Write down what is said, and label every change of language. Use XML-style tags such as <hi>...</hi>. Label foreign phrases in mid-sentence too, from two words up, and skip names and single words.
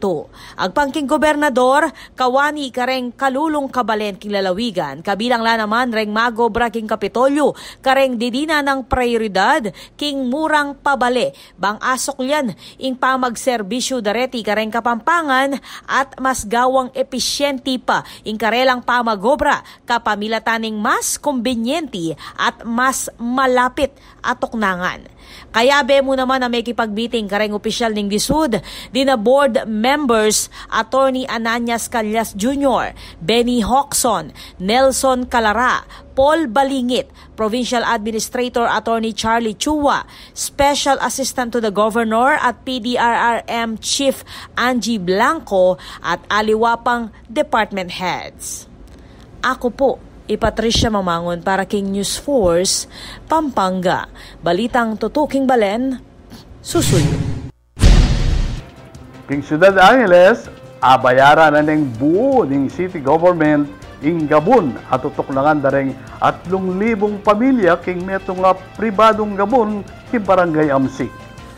<pam>Agpang King Gobernador, kawani kareng kalulong kabalen King Lalawigan, kabilang la naman reng magobra King Kapitolyo, kareng didina ng prioridad, King Murang pabale, bang asok yan, ing pamagserbisyo dareti kareng Kapampangan at mas gawang episyente pa, ing karelang pamagobra, kapamilataning mas kumbinyente at mas malapit atoknangan. Kaya be mo naman na may kipagbiting kareng opisyal ning DSUD, dina</pam> <en>board members</en> <pam>Attorney Ananias Calyas Jr., Benny Hoxon, Nelson Calara, Paul Balingit, Provincial Administrator Attorney Charlie Chua,</pam> <en>Special Assistant to the Governor at PDRRM Chief Angie Blanco</en> <pam>at aliwapang</pam> <en>department heads.</en> <pam>Ako po, Patricia Mamangon para King News Force, Pampanga. Balitang Tutuking Balen, susuyo. King Ciudad Angeles, abayaran na ng buo ng</pam> <en>city government</en> <pam>ing Gabon at tutuklangan dareng 3,000 pamilya king metong pribadong Gabon king Barangay Amsik.</pam>